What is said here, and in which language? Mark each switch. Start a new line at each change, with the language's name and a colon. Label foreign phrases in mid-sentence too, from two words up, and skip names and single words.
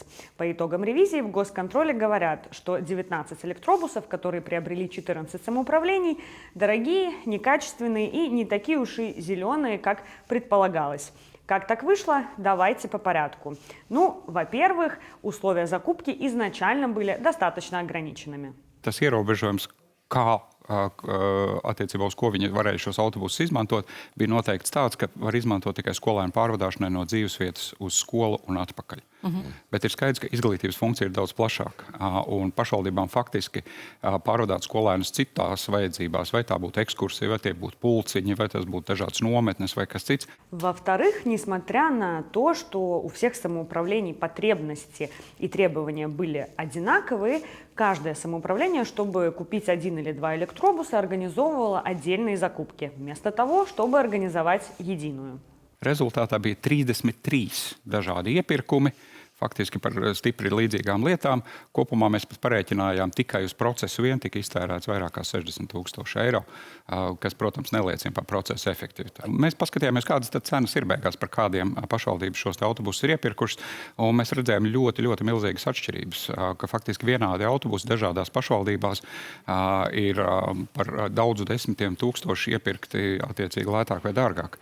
Russian: По итогам ревизии в госконтроле говорят, что 19 электробусов, которые приобрели 14 самоуправлений, дорогие, некачественные и не такие уж и зеленые, как предполагалось. Как так вышло? Давайте по порядку. Во-первых, условия закупки изначально были достаточно ограниченными.
Latvian: Tas ierobežojums, kā attiecībā uz ko viņi varēja šos autobusus izmantot, bija noteikts tāds, ka var izmantot tikai skolēnu pārvadāšanai no dzīvesvietas uz skolu un atpakaļ. Bet ir skaidrs, ka izglītības funkcija ir daudz plašāka. Un pašvaldībām faktiski pārvadāt skolēnus citās vajadzībās, vai tā būtu ekskursija, vai tie būtu pulciņi, vai tas būtu dažādas nometnes, vai kas cits.
Russian: Во-вторых, несмотря на то, что у всех самоуправлений потребности и требования были одинаковые, каждое самоуправление, чтобы купить 1 или 2 электробуса, организовывало отдельные закупки, вместо того, чтобы организовать единую.
Latvian: Rezultātā bija 33 dažādi iepirkumi, faktiski par stipri līdzīgām lietām. Kopumā mēs pat parēķinājām tikai uz procesu vien tika iztērēts vairāk kā 60 000 eiro, kas, protams, neliecina par procesu efektivitāti. Mēs paskatījāmies, kādas tad cenas ir beigās, par kādiem pašvaldības šos autobusus ir iepirkušas, un mēs redzējām ļoti milzīgas atšķirības, ka faktiski vienādi autobusi dažādās pašvaldībās ir par daudzu desmitiem tūkstoši iepirkti attiecīgi lētāk vai dārgāk.